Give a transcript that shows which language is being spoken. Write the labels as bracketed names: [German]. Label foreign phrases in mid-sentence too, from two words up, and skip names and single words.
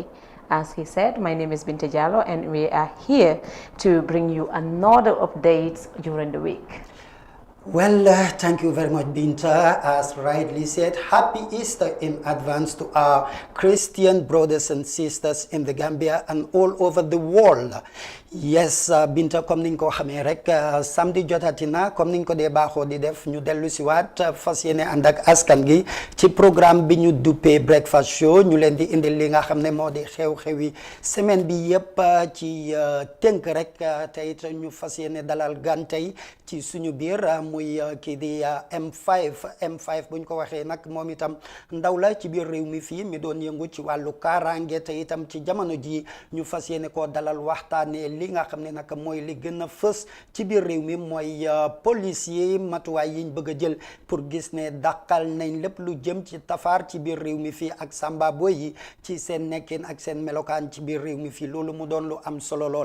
[English] As he said, my name is Binta Jallo, and we are here to bring you another updates during the week. Well, thank you very much, Binta. As rightly said, happy Easter in advance to our Christian brothers and sisters in the Gambia and all over the world. Yes, [Wolof] Binta, comme niñ ko xamee rek samedi jotati na comme niñ ko dee baaxoo di def ñu dellu si waat fas yéene ànd ak askan gi ci programme bi ñu duppee [English] breakfast show [Wolof] ñu leen di indil li nga xam ne moo di xew-xewi semaine bi yëpp ci tënk rek te it ñu fas yéene dalal gan tey ci suñu biir muy kii di M5 bu ñu ko waxee nag moom itam ndaw la ci biir réew mi fii mi doon yëngu ci wàllu kaaraange te itam ci jamono ji ñu fas yéene koo dalal waxtaanee li nga xam ne nag mooy li gën a fës ci biir réew mi mooy policier matuwaay yiñ bëgg a jël pour gis ne dàqal nañ lépp lu jëm ci tafaar ci biir réew mi fii ak samba boy yi ci seen nekkin ak seen melokaan ci biir réew mi fii loolu mu doon lu am solo lool.